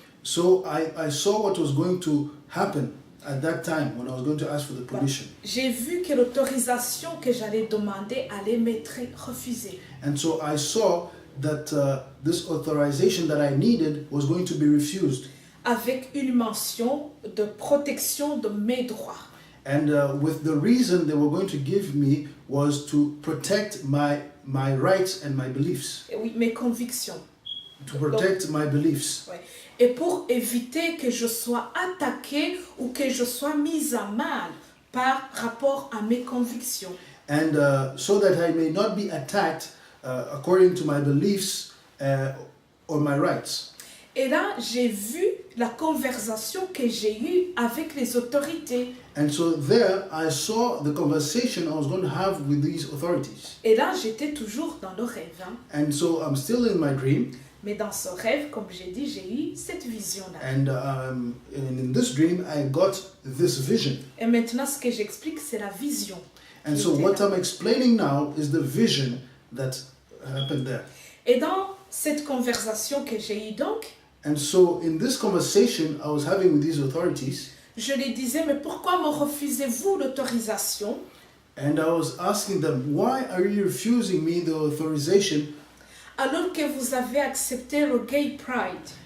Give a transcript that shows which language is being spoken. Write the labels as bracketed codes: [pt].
[en] so I saw what was going to happen at that time when I was going to ask for the permission. [fr] J'ai vu que l'autorisation que j'allais demander allait m'être refusée. [en] And so I saw that this authorization that I needed was going to be refused. [fr] Avec une mention de protection de mes droits. [en] And with the reason they were going to give me was to protect my rights and my beliefs. [fr] Et oui, mes convictions. [en] To protect my beliefs. Ouais. [fr] Et pour éviter que je sois attaquée ou que je sois mise à mal par rapport à mes convictions. [en] And so that I may not be attacked according to my beliefs or my rights. [fr] Et là, j'ai vu la conversation que j'ai eue avec les autorités. [en] And so there I saw the conversation I was going to have with these authorities. [fr] Et là, j'étais toujours dans le rêve. Hein. [en] And so I'm still in my dream. [fr] Mais dans ce rêve, comme j'ai dit, j'ai eu cette vision-là. [en] And in this dream, I got this vision. [fr] Et maintenant, ce que j'explique, c'est la vision. [en] And so what I'm explaining now is the vision that happened there. [fr] Et dans cette conversation que j'ai eue donc, [en] And so in this conversation I was having with these authorities, [fr] je les disais, mais pourquoi me refusez-vous l'autorisation? [en] and I was asking them, why are you refusing me the authorization, [fr] Alors que vous avez accepté le Gay Pride.